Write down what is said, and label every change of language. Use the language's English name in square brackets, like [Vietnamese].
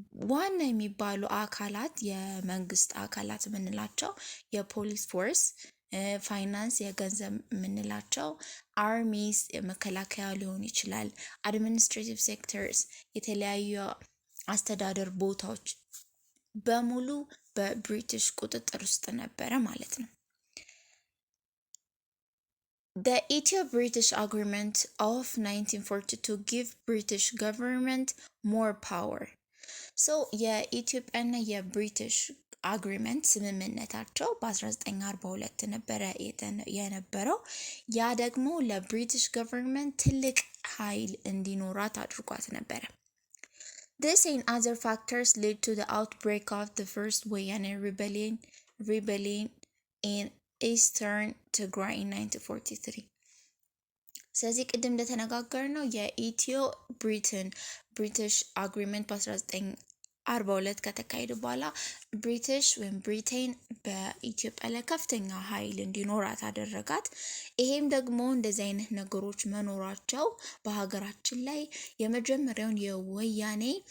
[Amharic] ዋና የሚባሉ አካላት የመንግስት አካላት የምንላቸው የፖሊስ ፎርስ፣ ፋይናንስ የገንዘብ የምንላቸው፣ አርሚስ የመከላከያ ሊሆን ይችላል፣ አድሚኒስትሬቲቭ ሴክተርስ የተለያዩ አስተዳደር ቦታዎች በሙሉ በብሪቲሽ ቁጥጥር ውስጥ ነበረ ማለት ነው። [English] The Ethio-British Agreement of 1942 gave British government more power. [Amharic] So የኢትዮጵያና የብሪቲሽ አግሪመንት ስምምነታቸው በ1942 ነበረ የነበረው። ያ ደግሞ ለብሪቲሽ ገቨርንመንት ትልቅ ኃይል እንዲኖራት አድርጓት ነበረ። [English] This and other factors led to the outbreak of the first Wayane rebellion in Eastern Tigray in 1943. [Amharic] ስለዚህ ቅድም እንደተነጋገርነው የኢትዮ ብሪቲሽ አግሪመንት በ1942 ከተካሄደ በኋላ ብሪቲሽ ወይም ብሪቴን በኢትዮጵያ ላይ ከፍተኛ ኃይል እንዲኖራት አደረጋት። ይሄም ደግሞ እንደዚህ አይነት ነገሮች መኖራቸው በሀገራችን ላይ የመጀመሪያውን የወያኔ